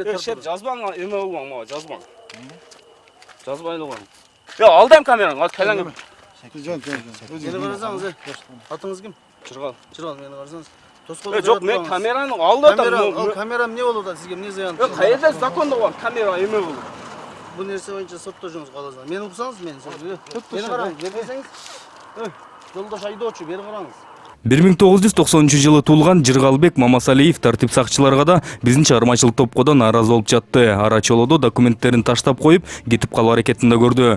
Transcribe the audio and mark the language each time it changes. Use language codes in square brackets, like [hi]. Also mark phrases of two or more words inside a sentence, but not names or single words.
[ky] Шеп жазбаң, эме болгон, мага жазбаң. Жазбай эле коюң. Алдым камераңды, ал келең. Келе карасаңыз, атыңыз ким? Чыргал. Чыргал, мени карасаңыз. Тоскоолдо Жок, мен камераны алдым. Камерам не болуп атат? Сизге эмне зыян? Кайерде законда бар, камера эме болот. Бу нерсе боюнча соттожуңуз каласыңыз. Мени уксаңыз, мен сизге. Мени караңыз, берсеңиз. Жолдош айдоочу, бери караңыз. 1993-жылы туулган Жыргалбек Мамасалиев тартип сакчыларга да биздин чыгармачылык топко да нааразы болуп жатты. Ара чолодо документтерин таштап коюп, кетип калуу аракетин да көрдү.